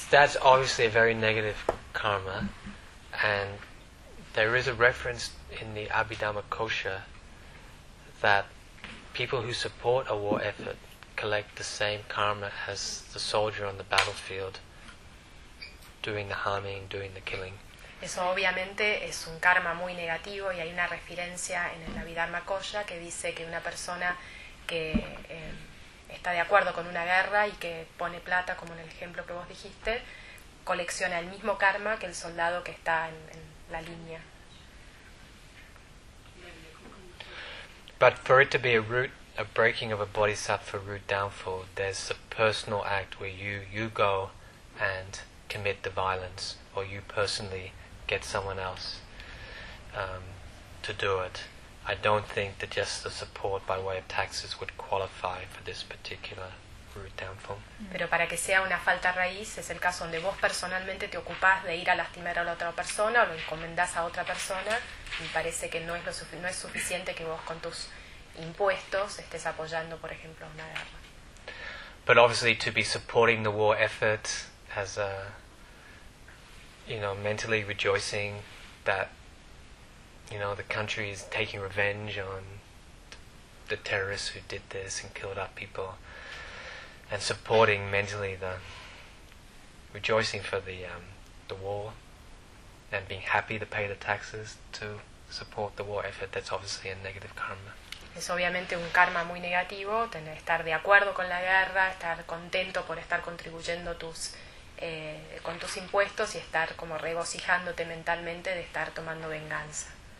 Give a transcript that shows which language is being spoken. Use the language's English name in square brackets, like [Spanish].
[English] That's obviously a very negative karma, and there is a reference in the Abhidhamma Kosha that people who support a war effort collect the same karma as the soldier on the battlefield. Doing the harming, doing the killing. [Spanish] Eso obviamente es un karma muy negativo y hay una referencia en el Abhidharma Kosha que dice que una persona que está de acuerdo con una guerra y que pone plata, como en el ejemplo que vos dijiste, colecciona el mismo karma que el soldado que está en la línea. [English] But for it to be a breaking of a bodhisattva root downfall, there's a personal act where you go and commit the violence, or you personally get someone else to do it. I don't think that just the support by way of taxes would qualify for this particular root downfall. [Spanish] Pero para que sea una falta raíz, es el caso donde vos personalmente te ocupás de ir a lastimar a la otra persona o lo encomendás a otra persona, y parece que no es suficiente que vos con tus impuestos estés apoyando, por ejemplo, una guerra. [English] But obviously, to be supporting the war effort, as a, you know, mentally rejoicing that, you know, the country is taking revenge on the terrorists who did this and killed our people. and supporting mentally the rejoicing for the war, and being happy to pay the taxes to support the war effort, that's obviously a negative karma. [Spanish] Es obviamente un karma muy negativo, tener estar de acuerdo con la guerra, estar contento por estar contribuyendo con tus impuestos y estar como regocijándote mentalmente de estar tomando venganza.